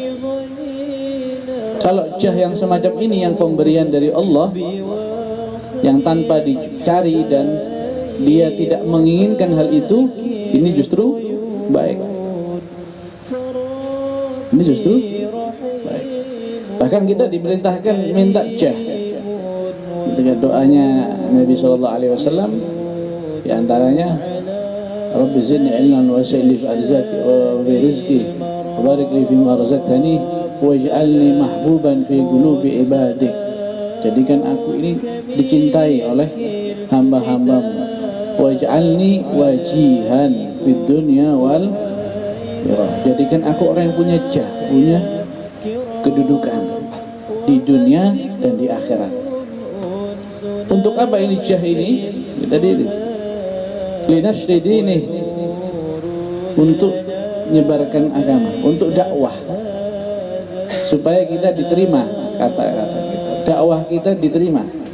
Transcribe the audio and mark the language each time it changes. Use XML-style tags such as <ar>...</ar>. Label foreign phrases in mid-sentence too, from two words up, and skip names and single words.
<id>Kalau jah yang semacam ini, yang pemberian dari Allah yang tanpa dicari dan dia tidak menginginkan hal itu, ini justru baik. Ini justru baik. Bahkan kita diperintahkan minta jah. Dengan doanya Nabi SAW, di antaranya</id> <ar>رب زدني علما ووسع لي في أرزاقي وفي رزقي وبارك لي فيما رزقتني واجعلني محبوبا في قلوب عبادك.</ar> <id>Jadikan aku ini dicintai oleh hamba-hambamu.</id> <ar>واجعلني وجيها في الدنيا والآخرة.</ar> <id>Jadikan aku orang yang punya jah, punya kedudukan di dunia dan di akhirat. Untuk apa ini jah ini? Tadi</id> <ar>لنشر ديني,</ar> <id>untuk menyebarkan agama, untuk dakwah, supaya kita diterima, kata-kata kita, dakwah kita diterima.</id>